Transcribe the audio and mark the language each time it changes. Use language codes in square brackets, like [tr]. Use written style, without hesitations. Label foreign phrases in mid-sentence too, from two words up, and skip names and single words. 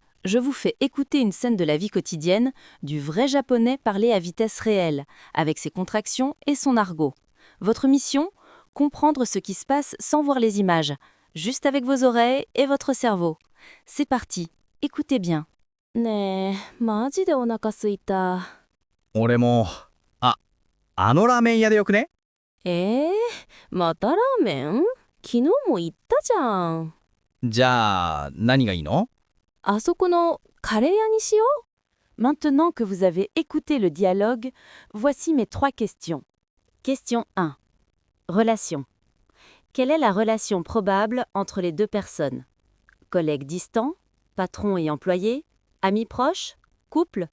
[fr] Je vous fais écouter une scène de la vie quotidienne, du vrai japonais parlé à vitesse réelle, avec ses contractions et son argot. Votre mission ? Comprendre ce qui se passe sans voir les images, juste avec vos oreilles et votre cerveau. C'est parti, écoutez bien. [ja] ねえ、マジでお腹すいた。俺も、あのラーメン屋でよくね？またラーメン？昨日も言ったじゃん。じゃあ、何がいいの？あそこのカレー屋にしよう。 [fr] Maintenant que vous avez écouté le dialogue, voici mes 3 questions. Question 1. Relation. Quelle est la relation probable entre les deux personnes ? Collègues distants, patron et employé, amis proches, couple ?